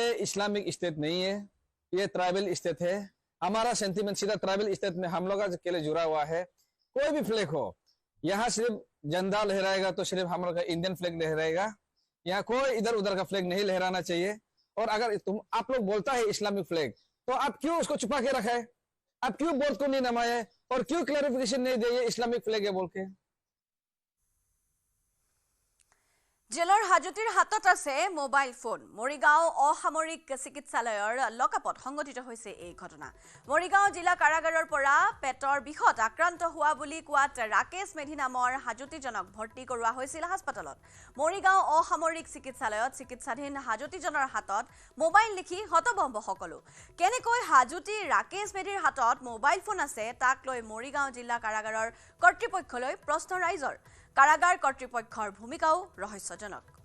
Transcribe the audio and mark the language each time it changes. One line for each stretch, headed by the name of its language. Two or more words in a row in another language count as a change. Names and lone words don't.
English: Islamic State
Hindi: नहीं है ये
English: tribal state
Hindi: है हमारा सेंटीमेंट सीधा
English: tribal state
Hindi: में हम लोग के लिए जुड़ा हुआ है कोई भी फ्लैग हो यहाँ सिर्फ झंडा लहराएगा तो सिर्फ हम लोग का
English: Indian flag
Hindi: लहराएगा यहाँ कोई इधर उधर का फ्लैग नहीं लहराना चाहिए और अगर आप लोग बोलता है
English: Islamic flag
Hindi: तो आप क्यों उसको छुपा के रखा है आप क्यों बोर्ड को नहीं नमाए और क्यों क्लैरिफिकेशन नहीं दिए
English: Islamic flag
Hindi: है बोल के
Assamese: জেলৰ হাজতিৰ হাতত আছে মোবাইল ফোন মৰিগাঁও অসামৰিক চিকিৎসালয়ৰ লকআপত সংঘটিত হৈছে এই ঘটনা মৰিগাঁও জিলা কাৰাগাৰৰ পৰা পেটৰ বিষত আক্ৰান্ত হোৱা বুলি কোৱাত ৰাকেশ মেধি নামৰ হাজতিজনক ভৰ্তি কৰোৱা হৈছিল হাস্পতালত মৰিগাঁও অসামৰিক চিকিৎসালয়ত চিকিৎসাধীন হাজতিজনৰ হাতত মোবাইল লিখি হতভম্ব সকলো কেনেকৈ হাজতি ৰাকেশ মেধিৰ হাতত মোবাইল ফোন আছে তাক লৈ মৰিগাঁও জিলা কাৰাগাৰৰ কৰ্তৃপক্ষলৈ প্ৰশ্ন ৰাইজৰ কাৰাগাৰ কৰ্তৃপক্ষৰ ভূমিকাও ৰহস্যজনক